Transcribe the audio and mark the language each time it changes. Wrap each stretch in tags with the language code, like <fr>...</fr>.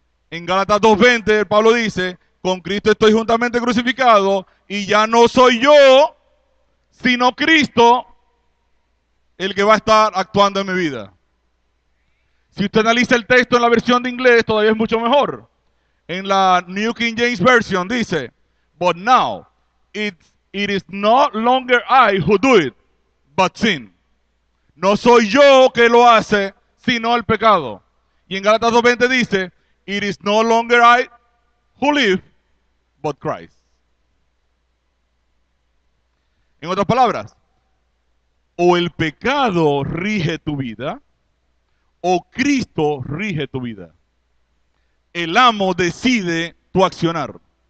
<es>En Gálatas 2:20, Pablo dice, con Cristo estoy juntamente crucificado y ya no soy yo, sino Cristo el que va a estar actuando en mi vida. Si usted analiza el texto en la versión de inglés, todavía es mucho mejor. En la New King James Version dice,</es> <en>but now it is no longer I who do it, but sin.</en> <es>No soy yo que lo hace, sino el pecado. Y en Gálatas 2:20 dice,</es> <en>it is no longer I who live, but Christ.</en> <es>En otras palabras, o el pecado rige tu vida, o Cristo rige tu vida. El amo decide tu accionar.</es>